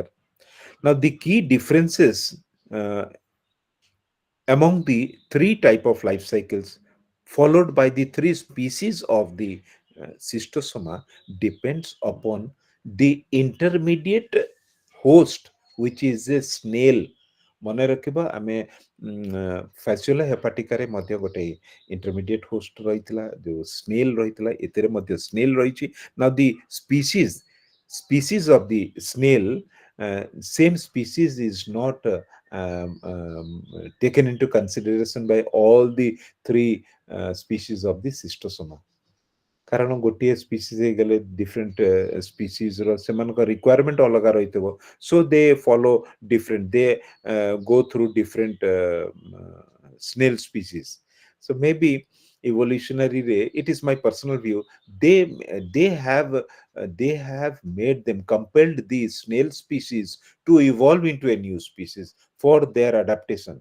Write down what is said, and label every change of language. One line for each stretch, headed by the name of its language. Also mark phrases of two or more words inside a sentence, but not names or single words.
English: Now, the key differences uh, among the three type of life cycles followed by the three species of the cystosoma depends upon the intermediate host, which is a snail.
Odia: ମନେ ରଖିବା ଆମେ ଫ୍ୟାସିଓଲା ହେପାଟିକାରେ ମଧ୍ୟ ଗୋଟେ
English: intermediate host
Odia: ରହିଥିଲା, ଯୋଉ ସ୍ନେଲ ରହିଥିଲା, ଏଥିରେ ମଧ୍ୟ ସ୍ନେଲ ରହିଛି।
English: Now the species of the snail, same species is not taken into consideration by all the three species of the cystosoma.
Odia: କାରଣ ଗୋଟିଏ ସ୍ପିସିସ୍ ହେଇଗଲେ
English: different species
Odia: ସେମାନଙ୍କ ରିକ୍ୱାରମେଣ୍ଟ ଅଲଗା ରହିଥିବ,
English: So they follow different, they go through different snail species. So maybe evolutionary ray, it is my personal view, they they have made them compelled the snail species to evolve into a new species for their adaptation.